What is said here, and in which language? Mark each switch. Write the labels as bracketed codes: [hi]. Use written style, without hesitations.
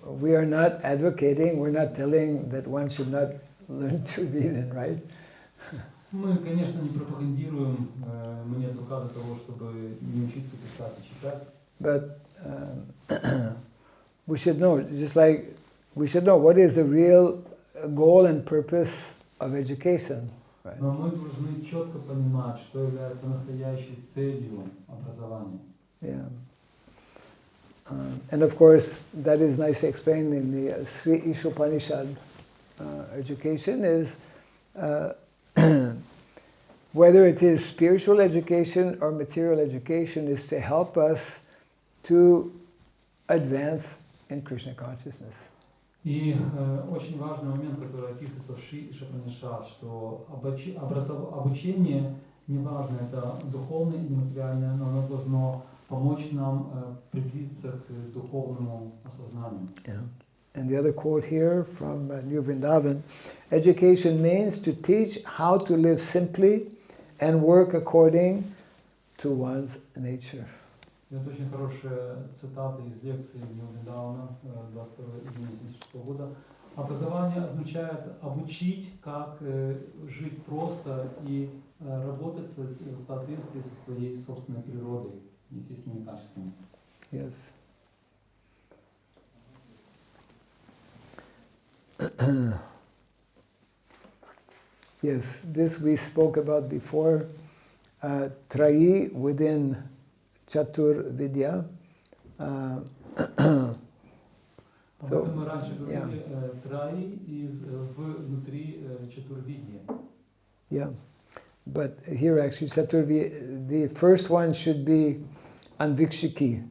[en] We are not advocating, we're not telling that one should not learn to read and write. [ru] Мы, конечно, не пропагандируем, мы не адвокаты того, чтобы не учиться писать и читать. [en] But we should know, just like we should know what is the real goal and purpose of education. Right. [ru] Но мы должны четко понимать, что является настоящей целью образования. [en] Yeah. And of course, that is nicely explained in the Sri Ishopanishad. Education is, whether it is spiritual education or material education, is to help us to advance in Krishna consciousness. [ru] И очень важный момент, который описывается в Шри Ишопанишад, что обучение, неважно, это духовное или материальное, но оно должно помочь нам приблизиться к духовному осознанию. [en] Yeah. And the other quote here from New Vrindavan, education means to teach how to live simply and work according to one's nature. [ru] Это очень хорошая цитата из лекции Нью Вриндавана 22 июня 1976 года. Образование означает обучить, как жить просто и работать в соответствии со своей собственной природой, естественными качествами. [en] Yes. Yes, this we spoke about before. Trayi within Chatur Vidya. [ru] Об этом мы раньше говорили. Траи внутри Чатурвидьи. [en] Yeah, but here actually Chaturvidya, the first one should be Anvikshiki.